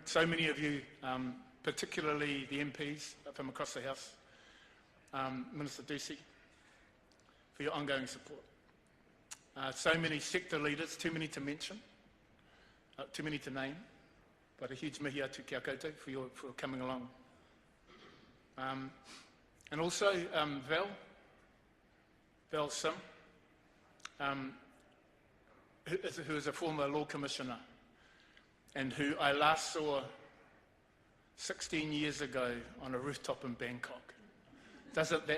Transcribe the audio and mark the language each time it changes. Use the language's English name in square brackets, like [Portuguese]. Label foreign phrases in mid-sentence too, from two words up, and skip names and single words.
[English] So many of you, particularly the MPs from across the House, Minister Ducey, for your ongoing support. So many sector leaders, too many to mention, too many to name, but a huge [Māori] mihi atu kia koutou [English] for coming along. And also Val Sim, who is a former law commissioner and who I last saw 16 years ago on a rooftop in Bangkok.